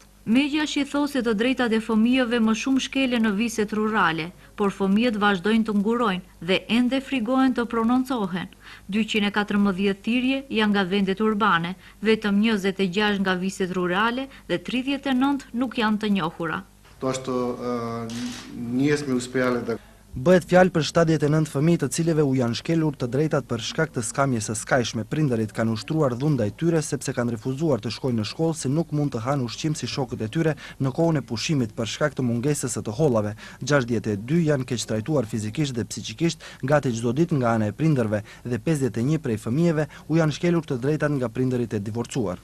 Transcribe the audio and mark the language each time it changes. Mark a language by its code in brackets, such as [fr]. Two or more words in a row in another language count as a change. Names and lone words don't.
[sq] Megjashi thosë se të drejtat e fëmijëve më shumë shkelen në viset rurale, por fëmijët vazhdojnë të ngurojnë dhe ende frigohen të prononcohen. 214 thirrje janë nga vendet urbane, vetëm 26 nga viset rurale dhe 39 nuk janë të njohura. [bs] To što nije sme uspjeli da [sq] Bëhet fjalë për 79 fëmijë të cilëve u janë shkelur të drejtat për shkak të skamjes së skajshme. Prindërit kanë ushtruar dhunë ndaj tyre sepse kanë refuzuar të shkojnë në shkollë si nuk mund të hanë ushqim si shokët e tyre në kohën e pushimit për shkak të mungesës së të hollave. 62 janë keq trajtuar fizikisht dhe psikikisht gati çdo ditë nga ana e prindërve dhe 51 prej fëmijëve u janë shkelur të drejtat nga prindërit e divorcuar.